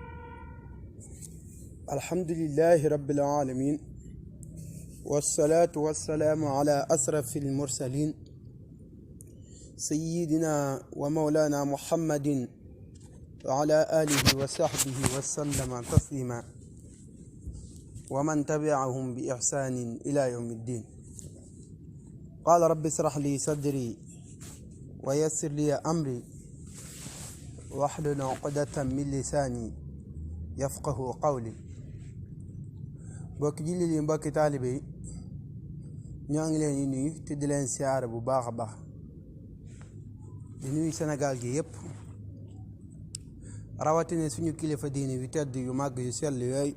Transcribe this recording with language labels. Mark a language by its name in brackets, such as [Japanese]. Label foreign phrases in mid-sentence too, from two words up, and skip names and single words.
[Arabic] الحمد لله رب العالمين، والصلاة والسلام على أشرف المرسلين سيدنا ومولانا محمد وعلى آله وصحبه وسلم تسليما، ومن تبعهم بإحسان إلى يوم الدين. قال رب اشرح لي صدري ويسر لي أمري واحلل عقدة من لساني يفقه قولي. [Wolof] mbokki jullit yi, mbokki taalibe yi, ñoo ngi leen di nuyu te di leen siyaare bu baax a baax, di nuyu Sénégal gi yëpp, rawatina suñu kilifa diine yu tedd yu màgg yu sell yooyu.